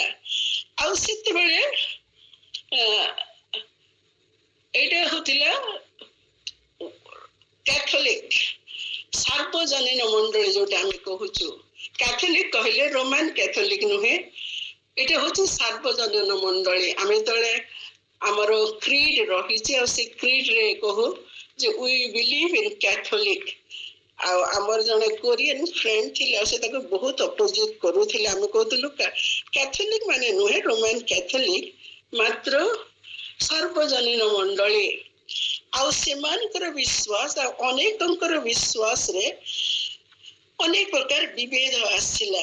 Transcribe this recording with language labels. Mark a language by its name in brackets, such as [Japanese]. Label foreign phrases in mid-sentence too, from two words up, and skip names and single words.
[Odia] ଆଉ ସେତେବେଳେ ଏଇଟା ହଉଥିଲା କ୍ୟାଥୋଲିକ ସାର୍ବଜନୀନ ମଣ୍ଡଳୀ ଯୋଉଟା ଆମେ କହୁଛୁ। କ୍ୟାଥୋଲିକ କହିଲେ ରୋମାନ କ୍ୟାଥୋଲିକ ନୁହେଁ, ଏଇଟା ହଉଛି ସାର୍ବଜନୀନ ମଣ୍ଡଳୀ। ଆମେ ଯେତେବେଳେ ଆମର କ୍ରିଡ ରହିଛି ଆଉ ସେ କ୍ରିଡ ରେ କହୁ ଯେ [English] We believe in Catholic. [Odia] ଆଉ ଆମର ଜଣେ [English] Korean friend [Odia] ଥିଲେ ଆଉ ସେ ତାକୁ ବହୁତ ଅପୋଜିଟ କରୁଥିଲେ। ଆମେ କହୁଥିଲୁ କ୍ୟାଥୋଲିକ ମାନେ ନୁହେଁ ରୋମାନ କ୍ୟାଥୋଲିକ, ମାତ୍ର ସାର୍ବଜନୀନ ମଣ୍ଡଳୀ। ଆଉ ସେମାନଙ୍କର ବିଶ୍ୱାସ ଆଉ ଅନେକଙ୍କର ବିଶ୍ୱାସରେ ଅନେକ ପ୍ରକାର ବିଭେଦ ଆସିଲା।